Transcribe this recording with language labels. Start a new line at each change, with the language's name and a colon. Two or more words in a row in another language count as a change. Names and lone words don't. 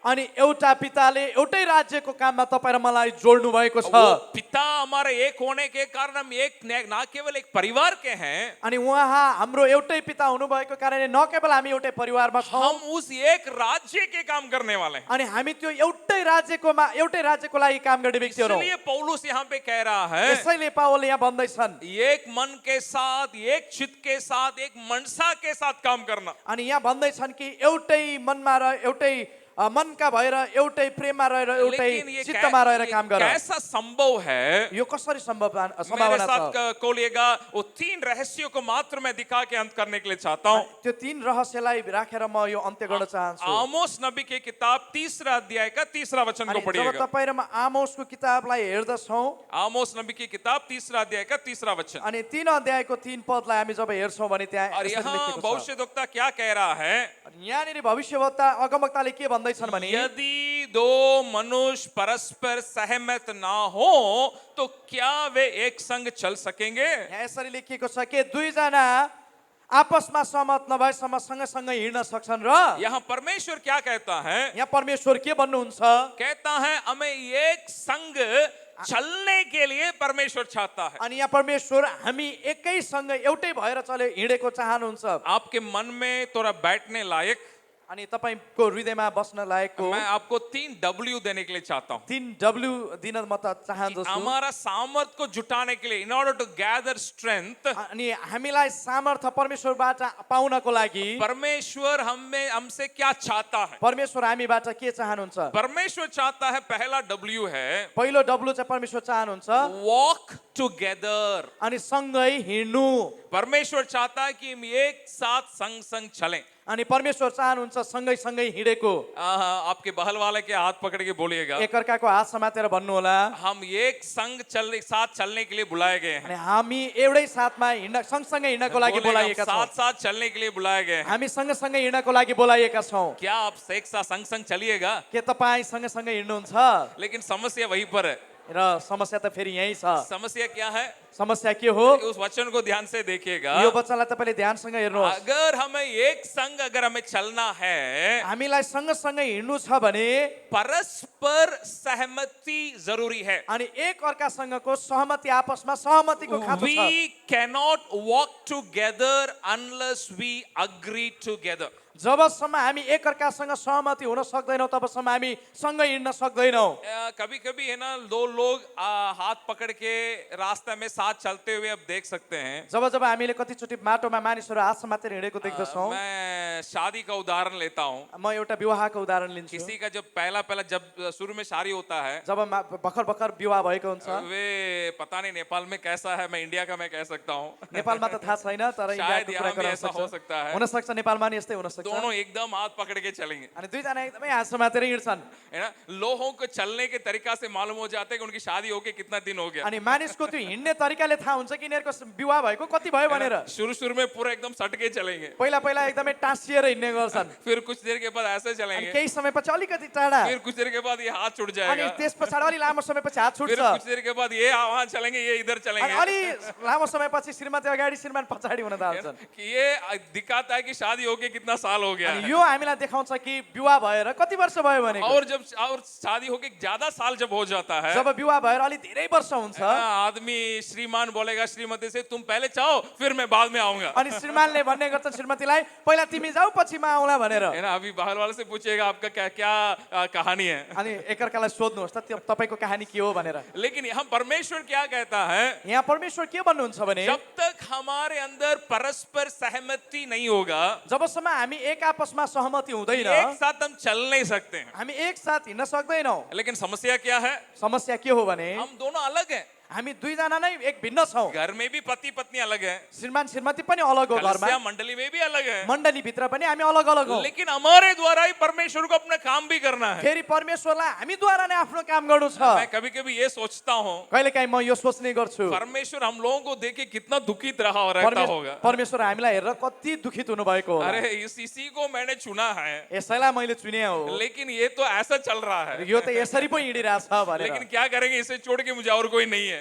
Nepali: अनि एउटा पिताले एउटै राज्यको काममा तपाईँ र मलाई जोड्नु भएको छ।
Hindi: वो पिता हमारे एक होने के कारण हम एक ना केवल एक परिवार के हैं,
Nepali: अनि उहाँ हाम्रो एउटै पिता हुनुभएको कारणले न केवल हामी एउटै परिवारमा छौँ,
Hindi: हम उस एक राज्य के काम करने वाले हैं।
Nepali: अनि हामी त्यो एउटै राज्यको लागि काम गर्ने व्यक्तिहरू हौँ।
Hindi: इसलिए पौलुस यहाँ पे कह रहा है,
Nepali: यसैले पावलले यहाँ भन्दैछन्,
Hindi: एक मन के साथ, एक चित्त के साथ, एक मनसा के साथ काम करना।
Nepali: अनि यहाँ भन्दैछन् कि एउटै मनमा र एउटै मनका भएर एउटै प्रेममा रहेर एउटै
Hindi: लेकिन ये
Nepali: चित्तमा रहेर काम गर।
Hindi: कैसा संभव है?
Nepali: यो कसरी
Hindi: मेरे
Nepali: सम्भावना
Hindi: साथ
Nepali: छ?
Hindi: खोलिएगा, वो 3 रहस्यों को मात्र मैं दिखा के अंत करने के लिए चाहता हूँ।
Nepali: त्यो तीन रहस्यलाई राखेर म यो अन्त्य गर्न चाहन्छु।
Hindi: आमोस नबी की किताब 3 अध्याय का 3 वचन को
Nepali: अनि जब
Hindi: पढ़िएगा।
Nepali: तपाईँ र म आमोसको किताबलाई हेर्दछौँ
Hindi: आमोस नबी की किताब 3 अध्याय का 3 वचन।
Nepali: अनि 3 अध्यायको 3 पदलाई हामी जब हेर्छौँ भने त्यहाँ
Hindi: और
Nepali: यसरी यहाँ लेखेको छ।
Hindi: भविष्यद्वक्ता क्या कह रहा है?
Nepali: अनि यहाँनिर भविष्यवक्ता अगमवक्ताले के भन्दैछन् भने
Hindi: यदि दो मनुष्य परस्पर सहमत ना हो तो क्या वे एक संग चल सकेंगे?
Nepali: यहाँ यसरी लेखिएको छ कि दुईजना आपसमा सहमत नभएसम्म सँगसँगै हिँड्न सक्छन् र
Hindi: यहाँ परमेश्वर क्या कहता है?
Nepali: यहाँ परमेश्वर के भन्नुहुन्छ?
Hindi: कहता है हमें एक संग चलने के लिए परमेश्वर चाहता है।
Nepali: अनि यहाँ परमेश्वर हामी एकैसँग एउटै भएर हिँडेको चाहनुहुन्छ।
Hindi: आपके मन में थोड़ा बैठने लायक
Nepali: अनि तपाईको हृदयमा बस्न लायकको
Hindi: मैं आपको 3 W देने के लिए चाहता हूँ।
Nepali: 3W दिन म त चाहन्छु।
Hindi: हमारा सामर्थ को जुटाने के लिए,
English: in order to gather strength,
Nepali: अनि हामीलाई सामर्थ्य परमेश्वरबाट पाउनको लागि
Hindi: परमेश्वर हमसे क्या चाहता है?
Nepali: परमेश्वर हामीबाट के चाहनुहुन्छ?
Hindi: परमेश्वर चाहता है, पहला W है
Nepali: पहिलो डब्लु चाहिँ परमेश्वर चाहनुहुन्छ
English: walk together।
Nepali: अनि सँगै हिँड्नु।
Hindi: परमेश्वर चाहता है कि हम एक साथ संग संग चलें।
Nepali: अनि परमेश्वर चाहनुहुन्छ सँगै सँगै हिँडेको।
Hindi: आपके बहल वाले के हाथ पकड़ के बोलिएगा,
Nepali: एकअर्काको हात समातेर भन्नु होला,
Hindi: हम एक संग साथ चलने के लिए बुलाए गए हैं।
Nepali: अनि हामी एउटै साथमा हिँड्न सँगसँगै हिँड्नको लागि बोलाइएका छौँ।
Hindi: साथ साथ चलने के लिए बुलाए गए हैं।
Nepali: हामी सँगसँगै हिँड्नको लागि बोलाइएका छौँ।
Hindi: क्या आप एक साथ संग संग चलिएगा?
Nepali: के तपाईँ सँगसँगै हिँड्नुहुन्छ?
Hindi: लेकिन समस्या वहीं पर है।
Nepali: र समस्या त फेरि यही छ।
Hindi: समस्या क्या है?
Nepali: समस्या के हो?
Hindi: उस वचन को ध्यान से देखिएगा।
Nepali: यो वचनलाई तपाईँले ध्यानसँग हेर्नुहोस्।
Hindi: अगर हमें एक संग अगर हमें चलना है,
Nepali: हामीलाई सँगसँगै हिँड्नु छ भने
Hindi: परस्पर सहमति जरूरी है।
Nepali: अनि एक अर्कासँगको सहमति, आपसमा सहमतिको खाँचो छ।
English: We cannot walk together unless we agree together।
Nepali: जबसम्म हामी एकअर्कासँग सहमति हुन सक्दैनौँ तबसम्म हामी सँगै हिँड्न सक्दैनौँ।
Hindi: कभी कभी है ना, दो लोग हाथ पकड़ के रास्ते में साथ चलते हुए अब देख सकते हैं।
Nepali: जब जब हामीले कतिचोटि माटोमा मानिसहरू हात समातेर हिँडेको देख्दछौँ।
Hindi: मैं शादी का उदाहरण लेता हूँ।
Nepali: म एउटा विवाहको उदाहरण लिन्छु।
Hindi: किसी का जब पहला जब शुरू में शादी होता है,
Nepali: जब भर्खर भर्खर विवाह भएको हुन्छ,
Hindi: वे पता नहीं नेपाल में कैसा है, मैं इंडिया का मैं कह सकता हूँ।
Nepali: नेपालमा त थाहा छैन तर
Hindi: शायद
Nepali: इन्डियाको यहाँ कुरा
Hindi: भी
Nepali: गर्न
Hindi: ऐसा हो
Nepali: सक्छ।
Hindi: सकता है।
Nepali: हुन सक्छ नेपालमा नि यस्तै हुन सक्छ।
Hindi: दोनों एकदम हाथ पकड़ के चलेंगे,
Nepali: अनि दुईजना एकदमै हात समातेर हिँड्छन्।
Hindi: है ना। लोगों को चलने के तरीका से मालूम हो जाता है कि उनकी शादी होके कितना दिन हो गया।
Nepali: अनि मानिसको त्यो हिँड्ने तरिकाले थाहा हुन्छ कि यिनीहरूको विवाह भएको कति भयो भनेर।
Hindi: शुरू में पूरा एकदम सटके चलेंगे,
Nepali: पहिला पहिला एकदमै टाँसिएर हिँड्ने गर्छन्।
Hindi: फिर कुछ देर के बाद ऐसे
Nepali: अनि
Hindi: चलेंगे,
Nepali: केही समयपछि अलिकति टाढा,
Hindi: फिर कुछ देर के बाद ये हाथ छूट
Nepali: अनि
Hindi: जाएगा,
Nepali: त्यस पछाडि अलि लामो समयपछि हात
Hindi: फिर
Nepali: छुट्छ।
Hindi: कुछ देर के बाद ये वहां चलेंगे, ये इधर
Nepali: अनि
Hindi: चलेंगे।
Nepali: अलि लामो समयपछि श्रीमती अगाडि श्रीमान पछाडि हुन
Hindi: है ना?
Nepali: थाल्छन्।
Hindi: कि ये दिखाता है कि शादी होके कितना साल हो गया
Nepali: अनि
Hindi: है।
Nepali: यो हामीलाई देखाउँछ कि विवाह भएर कति वर्ष भयो भनेको।
Hindi: और शादी होके ज्यादा साल जब हो जाता है,
Nepali: जब विवाह भएर अलि धेरै वर्ष हुन्छ,
Hindi: आदमी श्रीमान बोलेगा श्रीमती से, तुम पहले जाओ फिर मैं बाद में आऊंगा।
Nepali: अनि श्रीमानले भन्ने गर्छन् श्रीमतीलाई, पहिला तिमी जाऊ पछि म आउँला भनेर।
Hindi: है ना। अभी बाहर वाले से पूछिएगा आपका क्या क्या कहानी है।
Nepali: अनि एकअर्कालाई सोध्नुहोस् त तपाईँको कहानी के हो भनेर।
Hindi: लेकिन यहाँ परमेश्वर क्या कहता है?
Nepali: यहाँ परमेश्वर के भन्नुहुन्छ भने
Hindi: जब तक हमारे अंदर परस्पर सहमति नहीं होगा,
Nepali: जबसम्म हामी एक आपसमा सहमति हुँदैन,
Hindi: एक साथ हम चल नहीं सकते हैं।
Nepali: हामी एक साथ हिँड्न सक्दैनौँ।
Hindi: लेकिन समस्या क्या है?
Nepali: समस्या के हो भने
Hindi: हम दोनों अलग हैं।
Nepali: हामी दुईजना नै एक भिन्न छौँ।
Hindi: घर में भी पति पत्नी अलग है,
Nepali: श्रीमान श्रीमती पनि अलग हो, घरमा
Hindi: कलीसिया मंडली में भी अलग है।
Nepali: मण्डली भित्र पनि हामी अलग अलग हौँ।
Hindi: लेकिन हमारे द्वारा ही परमेश्वर को अपना काम भी करना है।
Nepali: फेरि परमेश्वरलाई हामीद्वारा नै आफ्नो काम गर्नु छ।
Hindi: मैं कभी कभी ये सोचता हूँ,
Nepali: कहिलेकाहीँ म यो सोच्ने गर्छु,
Hindi: परमेश्वर हम लोगों को देख के कितना दुखित रहा और रहता होगा।
Nepali: परमेश्वर हामीलाई हेरेर कति दुखित हुनुभएको होला।
Hindi: अरे इसी को मैंने चुना है,
Nepali: यसैलाई मैले चुने हो,
Hindi: लेकिन ये तो ऐसा चल रहा है।
Nepali: यो त यसरी पो हिँडिरहेछ भनेर।
Hindi: लेकिन क्या करेंगे, इसे छोड़ के मुझे और कोई नहीं है।